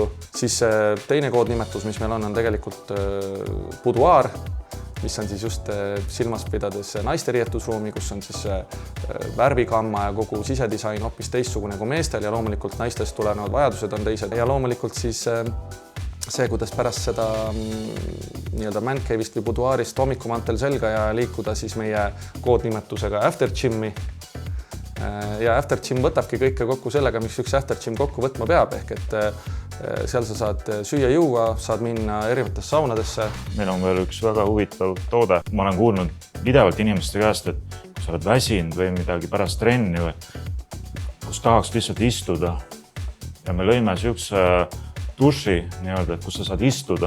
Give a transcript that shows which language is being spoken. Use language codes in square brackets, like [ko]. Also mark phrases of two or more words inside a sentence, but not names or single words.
[et] Siis teine koodnimetus, mis meil on tegelikult buduaar, mis on siis just silmas pidades naiste riietusruumi, kus on siis värvigamma ja kogu sisedisain hoopis teistsugune kui meestel ja loomulikult naistest tulenevad vajadused on teised. Ja loomulikult siis see, kuidas pärast seda nii-öelda [en] man cave'ist [et] või buduaarist hommikumantel selga ja liikuda siis meie koodnimetusega [en] after gym'i. [et] Ja [en] after gym [et] võtabki kõike kokku sellega, mis üks [en] after gym [et] kokku võtma peab, ehk et seal sa saad süüa juua, saad minna erinevatesse saunadesse. Meil on veel üks väga huvitav toode. Ma olen kuulnud pidevalt inimeste käest, et kui sa oled väsinud või midagi pärast trenni või kus tahaks lihtsalt istuda. Ja me lõime siukse duši nii-öelda, kus sa saad istuda.